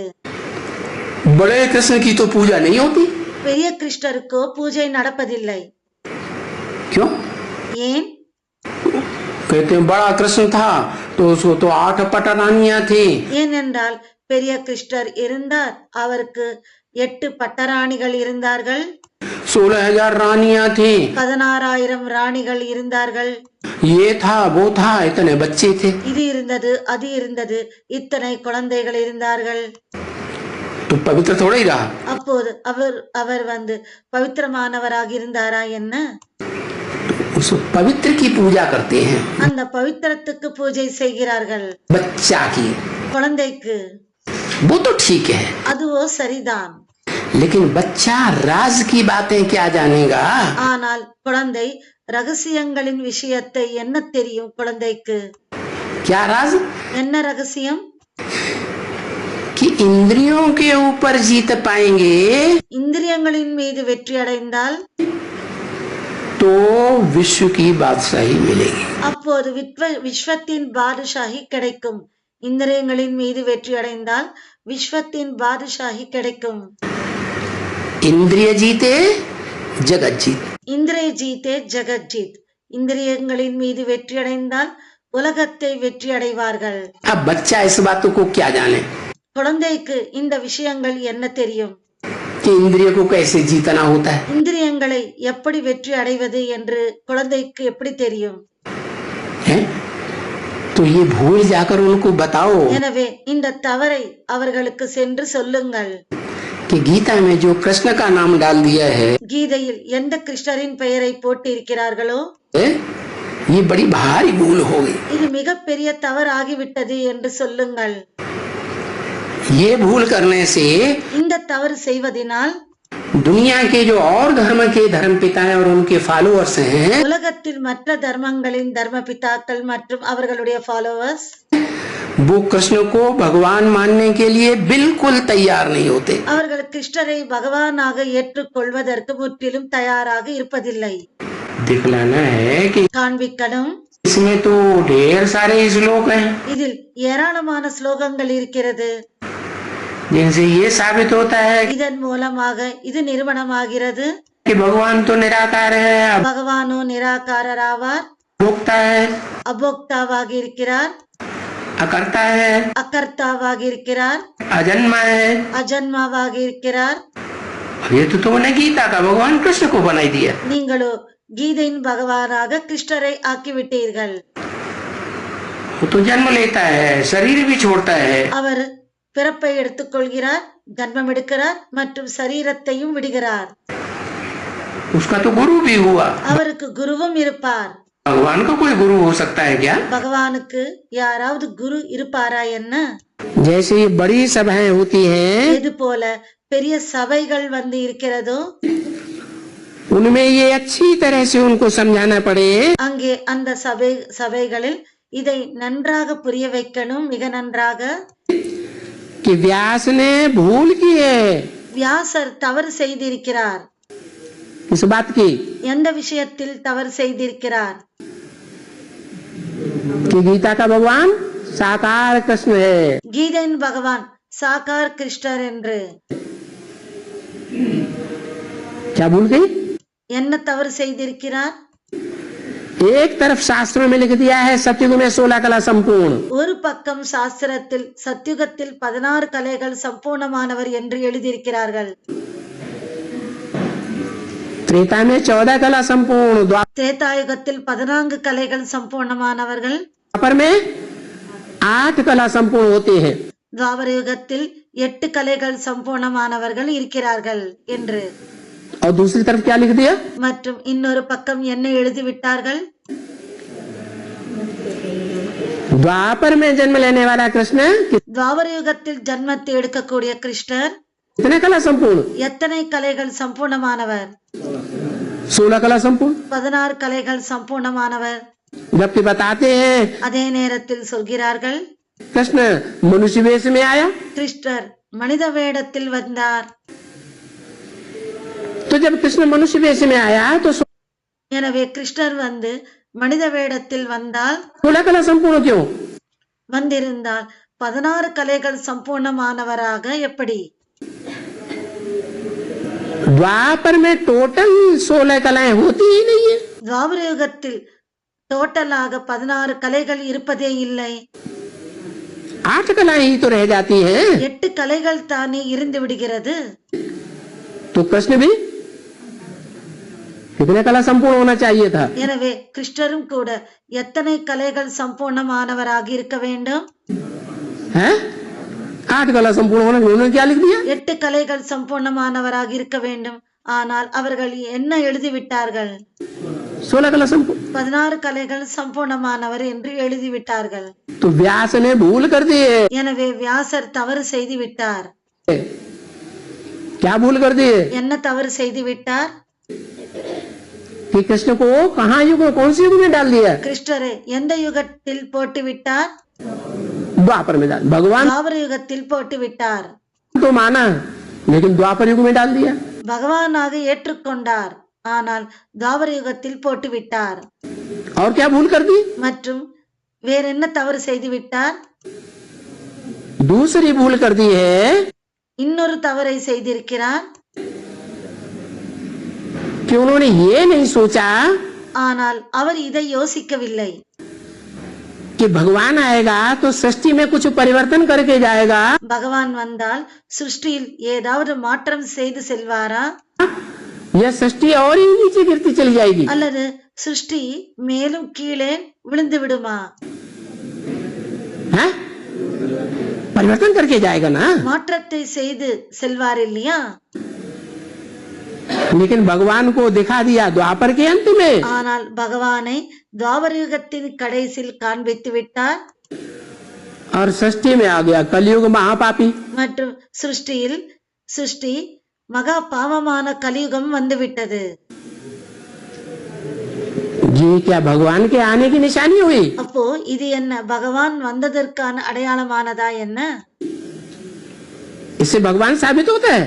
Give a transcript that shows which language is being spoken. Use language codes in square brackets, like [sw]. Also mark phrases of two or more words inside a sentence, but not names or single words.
[hi] बड़े कृष्ण की तो पूजा नहीं होती। [ta] பெரிய கிருஷ்ணருக்கோ பூஜை நடப்பதில்லை. [hi] क्यों? [ta] ஏன்? [hi] कहते हैं बड़ा कृष्ण था तो उसको तो 8 पटरानियां थी। [ta] ஏனென்றால் பெரிய கிருஷ்ணர் இருந்தார், அவருக்கு 8 பட்டராணிகள் இருந்தார்கள், [hi] 16,000 रानियां थी। [ta] 16,000 ராணிகள் இருந்தார்கள். [hi] ये था वो था, इतने बच्चे थे। [ta] இது இருந்தது, அது இருந்தது, இத்தனை குழந்தைகள் இருந்தார்கள். [hi] तो पवित्र थोड़ा ही रहा। [ta] அப்போது அவர் வந்து பவித்திரமானவராக இருந்தாரா என்ன? [hi] उस पवित्र की पूजा करते हैं, [ta] அந்த பவித்திரத்துக்கு பூஜை செய்கிறார்கள். [hi] बच्चा की, [ta] குழந்தைக்கு [hi] वो तो ठीक है, [ta] அதுவோ சரிதான். [hi] लेकिन बच्चा राज की बातें क्या जानेगा? [ta] ஆனால் குழந்தை ரகசியங்களின் விஷயத்தை என்ன தெரியும் குழந்தைக்கு? [hi] क्या राज? [ta] என்ன ரகசியம்? [hi] कि इंद्रियों के ऊपर जीत पाएंगे [ta] இந்திரியங்களின் மீது வெற்றி அடைந்தால் [hi] तो विश्व की बादशाही मिलेगी। [ta] அப்போது விஸ்வத்தின் பாதுஷாஹி கிடைக்கும். இந்திரியங்களின் மீது வெற்றி அடைந்தால் விஸ்வத்தின் பாதுஷாஹி கிடைக்கும். [hi] इंद्रिय जीते जगत जीत। इंद्रिय जीते जगत जीत. [ta] இந்திரியங்களின் மீது வெற்றி அடைந்தால் உலகத்தை வெற்றி அடைவார்கள். [hi] अब बच्चा इस बातों को क्या जाने [ta] குழந்தைக்கு இந்த விஷயங்கள் என்ன தெரியும்? [hi] कि इंद्रिय को कैसे जीतना होता है? [ta] இந்திரியங்களை எப்படி வெற்றி அடைவது என்று குழந்தைக்கு எப்படி தெரியும்? [hi] है? तो ये भूल जाकर उनको बताओ [ta] எனவே இந்த தவறை அவர்களுக்கு சென்று சொல்லுங்கள். [hi] कि गीता में जो कृष्ण का नाम डाल दिया है, [ta] கீதையில் எந்த கிருஷ்ணரின் பெயரை போட்டு இருக்கிறார்களோ [hi] ये बड़ी भारी भूल हो गई। [ta] இது மிகப்பெரிய தவறாகிவிட்டது என்று சொல்லுங்கள். [hi] ये भूल करने से [ta] இந்த தவறு செய்வதனால் [hi] दुनिया के जो और धर्म के धर्म पिता और उनके फॉलोअर्स हैं, [ta] உலகத்தில் மற்ற தர்மங்களின் தர்ம பிதாக்கள் மற்றும் அவர்களுடைய ஃபாலோவர்ஸ் [hi] वो कृष्ण को भगवान मानने के लिए बिल्कुल तैयार नहीं होते। [ta] அவர்கள் கிருஷ்ணரை பகவானாக ஏற்றுக்கொள்வதற்கு முற்றிலும் தயாராக இருப்பதில்லை. [hi] दिखलाना है कि [ta] காண்பிக்கணும், [hi] इसमें तो ढेर सारे श्लोक हैं [ta] இதில் ஏராளமான ஸ்லோகங்கள் இருக்கிறது. [hi] जिनसे ये साबित होता है [ta] இதன் மூலமாக இது நிறுவனமாகிறது. [hi] कि भगवान तो निराकार है, [ta] பகவானோ நிராகாரராவார், [hi] भोक्ता है, [ta] அபோக்தாவாக இருக்கிறார், [hi] अकर्ता है, [ta] அகர்த்தாவாக இருக்கிறார், [hi] अजन्मा है। [ta] அஜன்மாவாக இருக்கிறார். [hi] ये तो तुमने गीता का भगवान कृष्ण को बनाई दिया। [ta] நீங்களோ கீதையின் பகவானாக கிருஷ்ணரை ஆக்கிவிட்டீர்கள். [hi] वो तो जन्म लेता है, शरीर भी छोड़ता है, [ta] அவர் பிறப்பை எடுத்துக்கொள்கிறார், ஜன்மம் எடுக்கிறார் மற்றும் சரீரத்தையும் விடுகிறார். [hi] उसका तो गुरु भी हुआ। [ta] அவருக்கு குருவும் இருப்பார். [hi] भगवान का कोई गुरु हो सकता है क्या? [ta] பகவானுக்கு யாராவது குரு இருப்பாரா என்ன? [hi] जैसे ये बड़ी सभाएं होती हैं, [ta] இது போல பெரிய சபைகள் வந்து இருக்கிறதோ [hi] उनमें ये अच्छी तरह से उनको समझाना पड़े [ta] அங்கே அந்த சபைகளில் இதை நன்றாக புரிய வைக்கணும், மிக நன்றாக. [hi] कि व्यास ने भूल की है [ta] வியாசர் தவறு செய்திருக்கிறார். [hi] इस बात की [ta] எந்த விஷயத்தில் தவறு செய்திருக்கிறார்? [hi] कि गीता का भगवान साकार कृष्ण है। [ta] கீதையின் பகவான் சாகார் கிருஷ்ணர் என்று. [hi] क्या भूल गई? [ta] என்ன தவறு செய்திருக்கிறார்? [hi] एक तरफ शास्त्रों में लिख दिया है सतयुग में 16 कला संपूर्ण, [ta] ஒரு பக்கம் சாஸ்திரத்தில் சத்யுகத்தில் 16 கலைகள் சம்பூர்ணமானவர் என்று எழுதியிருக்கிறார்கள். [hi] त्रेता में 14 कला संपूर्ण, [ta] திரேதாயுகத்தில் 14 கலைகள் சம்பூர்ணமானவர்கள், [hi] द्वापर में 8 कला संपूर्ण होते हैं। [ta] துவாபர யுகத்தில் 8 கலைகள் சம்பூர்ணமானவர்கள் இருக்கிறார்கள் என்று. [hi] और दूसरी तरफ क्या लिख दिया? [ta] மற்றும் இன்னொரு பக்கம் என்ன எழுதிவிட்டார்கள்? [hi] द्वापर में जन्म लेने वाला कृष्ण [ta] துவாபர யுகத்தில் ஜன்மத்தை எடுக்கக்கூடிய கிருஷ்ணர் [hi] कितने कला संपूर्ण? [ta] எத்தனை கலைகள் சம்பூர்ணமானவர்? [hi] 16 कला संपूर्ण। [ta] 16 கலைகள் சம்பூர்ணமானவர். [hi] जबकि बताते हैं [ta] அதே நேரத்தில் சொல்கிறார்கள் [hi] कृष्ण मनुष्य वेश में आया, [ta] கிருஷ்ணர் மனித வேடத்தில் வந்தார். [hi] तो जब कृष्ण मनुष्य वेश में आया तो [ta] எனவே கிருஷ்ணர் வந்து மனித வேடத்தில் வந்தால் [hi] 16 कला संपूर्ण क्यों? [ta] வந்திருந்தால் 16 கலைகள் சம்பூர்ணமானவராக எப்படி? [hi] द्वापर में टोटल 16 कलाएं होती ही नहीं है। [ta] துவாபர யுகத்தில் டோட்டலாக 16 கலைகள் இருப்பதே இல்லை. [hi] 8 कलाएं ही तो रह जाती हैं. [ta] 8 கலைகள் தானே இருந்து விடுகிறது. [hi] तो कृष्ण भी कितने कला संपूर्ण होना चाहिए था. [ta] எனவே கிருஷ்ணரும் கூட எத்தனை கலைகள் சம்பூர்ணமானவராக இருக்க வேண்டும்? [hi] हैं? 8 कला संपूर्ण होना, उन्होंने क्या लिख दिया? [ta] 8 கலைகள் சம்பூர்ணமானவராக இருக்க வேண்டும். ஆனால் அவர்கள் என்ன எழுதிவிட்டார்கள்? [hi] 16 कला संपूर्ण. [ta] 16 கலைகள் சம்பூர்ணமானவர் என்று எழுதிவிட்டார்கள். [hi] तो व्यास ने भूल कर दिए. [ta] எனவே வியாசர் தவறு செய்து விட்டார். [hi] क्या भूल कर दिए? [ta] என்ன தவறு செய்து விட்டார்? [hi] कि कृष्ण को कहाँ युग में, कौन से युग में डाल दिया? [ta] கிருஷ்ணரை எந்த யுகத்தில் போட்டு விட்டார்? [hi] द्वापर में डाल. भगवान [ta] துவாபர யுகத்தில் போட்டு விட்டார். [hi] तो माना, लेकिन द्वापर युग में डाल दिया. [ta] பகவானாக ஏற்றுக்கொண்டார், ஆனால் துவாபர யுகத்தில் போட்டு விட்டார். [hi] और क्या भूल कर दी? [ta] மற்றும் வேற என்ன தவறு செய்து விட்டார்? [hi] दूसरी भूल कर दी है [ta] இன்னொரு தவறை செய்திருக்கிறார். [hi] कि उन्होंने ये नहीं सोचा [ta] ஆனால் அவர் இதை யோசிக்கவில்லை. [hi] कि भगवान आएगा तो सृष्टि में कुछ परिवर्तन करके जाएगा. [ta] பகவான் வந்தால் சிருஷ்டியில் ஏதாவது மாற்றம் செய்து செல்வாரா? [hi] यह सृष्टि और ही नीचे गिरती चली जाएगी. [ta] அல்லது சிருஷ்டி மேலும் கீழே விழுந்து விடுமா? [hi] हैं? परिवर्तन करके जाएगा ना. [ta] மாற்றத்தை செய்து செல்வார் இல்லையா? [hi] लेकिन भगवान को दिखा दिया द्वापर के अंत में. [ta] ஆனால் பகவானை துவாபர யுகத்தின் கடைசியில் காண்பித்து விட்டார். [hi] और सृष्टि में आ गया कलयुग महापापी. [ta] மற்றும் சிருஷ்டி மகா பாவமான கலியுகம் வந்துவிட்டது. [hi] ये क्या भगवान के आने की निशानी हुई? [ta] அப்போ இது என்ன, பகவான் வந்ததற்கான அடையாளமானதா என்ன? [hi] इससे भगवान साबित होता है.